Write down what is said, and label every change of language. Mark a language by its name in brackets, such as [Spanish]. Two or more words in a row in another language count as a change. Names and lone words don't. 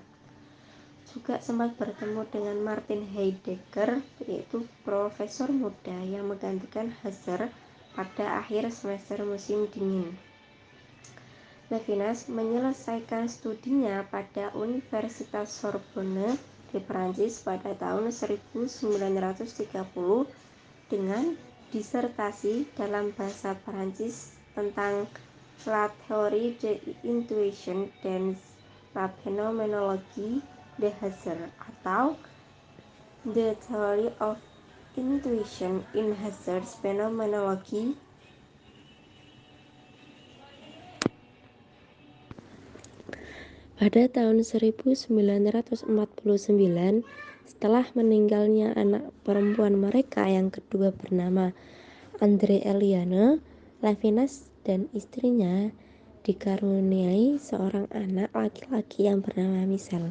[Indonesian] Juga sempat bertemu dengan Martin Heidegger, yaitu profesor muda yang menggantikan Husserl pada akhir semester musim dingin. Levinas menyelesaikan studinya pada Universitas Sorbonne di Perancis pada tahun 1930 dengan disertasi dalam bahasa Perancis tentang La théorie de l'intuition dans la phénoménologie de Husserl atau The Theory of Intuition in Hazard Phenomenology. Pada tahun 1949, setelah meninggalnya anak perempuan mereka yang kedua bernama Andre Eliane, Levinas dan istrinya dikaruniai seorang anak laki-laki yang bernama Michel.